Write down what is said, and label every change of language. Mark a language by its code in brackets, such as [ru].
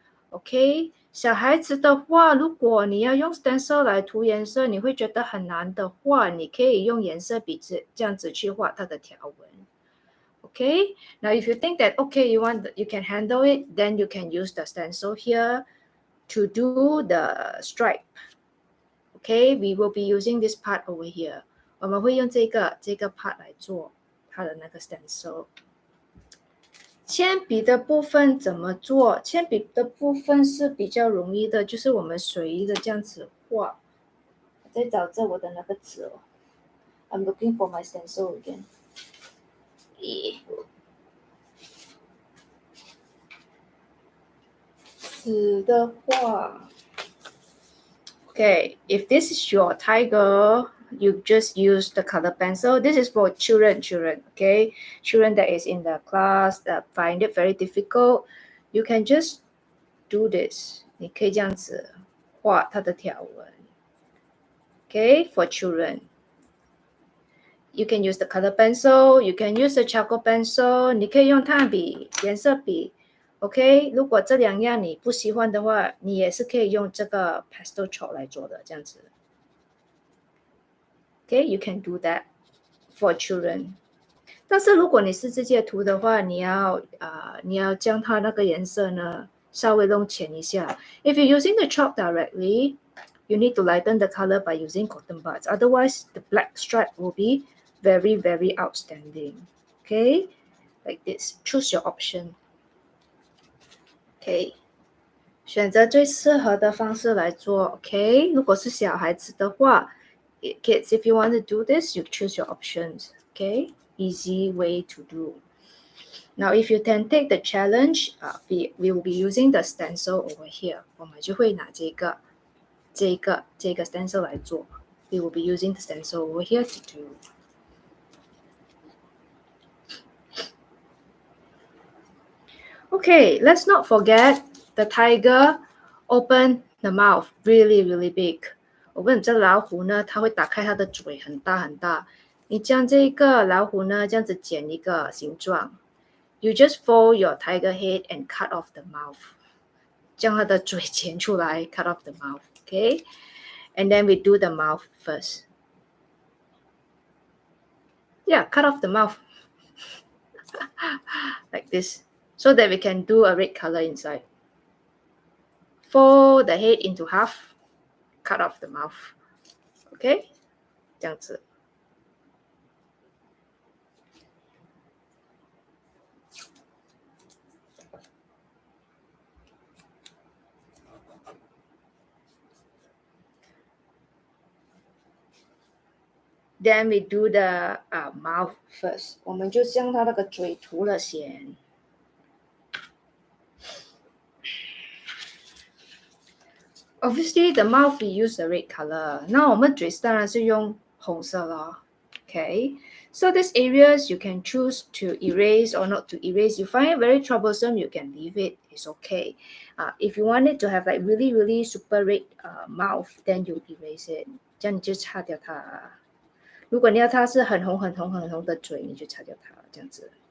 [zh] OK， 小孩子的话，如果你要用 stencil 来涂颜色，你会觉得很难的话，你可以用颜色笔这样子去画它的条纹。 [en] OK， now if you think that you can handle it, then you can use the stencil here to do the stripe. OK, we will be using this part over here. [zh] 我们会用这个 part 来做它的那个 stencil。铅笔的部分怎么做？铅笔的部分是比较容易的，就是我们随意的这样子画。我在找着我的那个纸哦。 [en] I'm looking for my stencil again. [zh] 纸的话 [en] ，Okay, if this is your tiger, you just use the color pencil. This is for children, okay? Children that is in the class that find it very difficult, you can just do this. [zh] 你可以这样子画它的条纹。 [en] Okay, for children. You can use the color pencil, you can use the charcoal pencil, [zh] 你可以用炭笔、颜色笔。 OK， 如果这两样你不喜欢的话，你也是可以用这个 pastel chalk 来做的，这样子。 [en] OK, you can do that for children. [zh] 但是如果你是直接涂的话，你要将它那个颜色呢稍微弄浅一下。 [en] If you're using the chalk directly, you need to lighten the color by using cotton buds. Otherwise, the black stripe will be very, very outstanding. Okay, like this. Choose your option. [zh] OK， 选择最适合的方式来做。 [en] OK， [zh] 如果是小孩子的话 [en] ，kids, if you want to do this, you choose your options. OK, easy way to do. Now, if you can take the challenge, we will be using the stencil over here. [zh] 我们就会拿这个 stencil 来做。 [en] We will be using the stencil over here to do. Okay, let's not forget the tiger open the mouth really, really big. [zh] 我问这老虎呢，它会打开它的嘴很大很大。你将这个老虎呢，这样子剪一个形状。 [en] You just fold your tiger head and cut off the mouth. [zh] 将它的嘴剪出来 [en] cut off the mouth. Okay? And then we do the mouth first. Yeah, cut off the mouth. Like this. So that we can do a red color inside. Fold the head into half, cut off the mouth. [zh] Okay? 这样子。 [en] Then we do the mouth first. [zh] 我们就将它那个嘴涂了先。 [en] Obviously, the mouth we use the red color. [zh] 那我们嘴当然是用红色咯。 [en] Okay, so these areas you can choose to erase or not to erase. You find it very troublesome, you can leave it, it's okay. If you want it to have like really, really super red mouth, then you erase it. [zh] 这样你就擦掉它。如果你要它是很红、很红、很红的嘴，你就擦掉它，这样子。